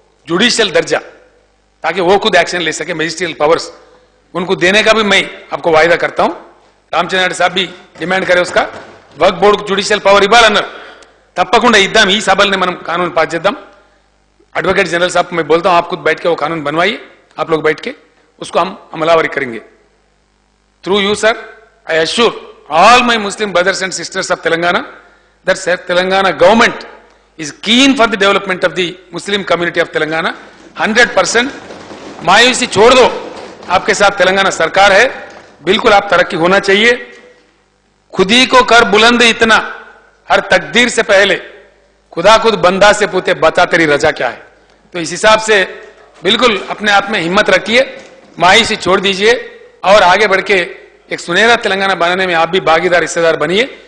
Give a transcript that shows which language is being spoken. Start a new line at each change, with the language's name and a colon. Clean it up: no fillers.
Hindi: Judicial दर्जा, ताकि वो खुद एक्शन ले सके, मैजिस्ट्रियल पावर्स उनको देने का भी मैं आपको वायदा करता हूं. రామచంద్ర సాబ్ भी डिमांड करे उसका. वक्फ बोर्ड जुडिशियल पवर
Telugu: ఇవ్వాలన్నారు. తప్పకుండా ఇద్దాం. ఈ సభల్ని మనం కానూన్ పాస్ చేద్దాం.
Hindi: एडवोकेट जनरल साहब को मैं बोलता हूं, आप खुद बैठ के वो कानून बनवाइए, आप लोग बैठ के उसको हम अमलावरी करेंगे.
English: Through you sir, I assure all my Muslim brothers and sisters of Telangana that Telangana government is keen for the development of the Muslim community of Telangana.
Hindi: 100% मायूसी छोड़ दो, आपके साथ तेलंगाना सरकार है, बिल्कुल आप तरक्की होना चाहिए. खुद ही को कर बुलंद इतना, हर तकदीर से पहले खुदा खुद बंदा से पूछे बता तेरी रजा क्या है. तो इस हिसाब से बिल्कुल अपने आप में हिम्मत रखिए, मायूसी छोड़ दीजिए और आगे बढ़ के एक सुनहरा तेलंगाना बनाने में आप भी भागीदार हिस्सेदार बनिए.